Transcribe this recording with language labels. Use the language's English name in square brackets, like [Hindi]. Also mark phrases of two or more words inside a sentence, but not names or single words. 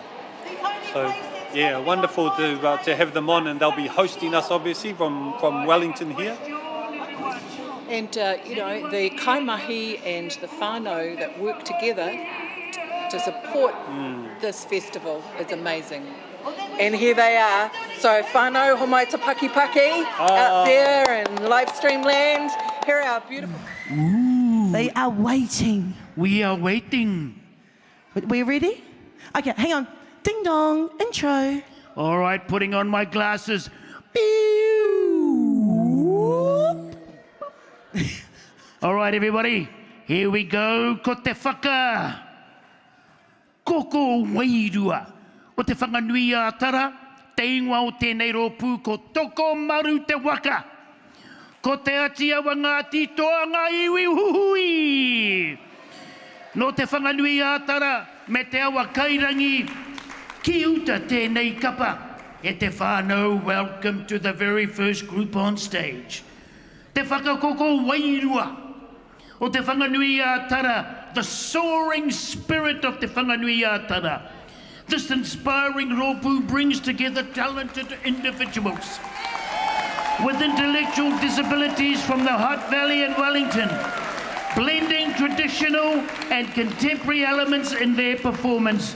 [English] So, yeah, wonderful to have them on, and they'll be hosting us obviously from Wellington here. And, you know, the kaimahi and the whānau that work together to support this festival is amazing. And here they are. So [Māori] whānau homai te paki [English] out there in live stream land. Here are our beautiful... They are waiting. We are waiting. We're ready? Okay, hang on. Ding dong, intro. All right, putting on my glasses. All right, everybody, here we go. [Māori] Ko te whaka. Koko Wairua. O te Whanganui-a-Tara, te ingoa o tēnei rōpū, ko toko maru te waka. Ko te atia wa Ngāti Toanga iwi huhui. No te Whanganui-a-Tara, me te awa kairangi, ki uta tēnei kapa. E te whānau, [English] welcome to the very first group on stage. [Māori] Te Whakakoko Wairua. O te Whanganui-a-Tara, [English] the soaring spirit of te Whanganui-a-Tara. This inspiring rōpū brings together talented individuals with intellectual disabilities from the Hutt Valley and Wellington, blending traditional and contemporary elements in their performance.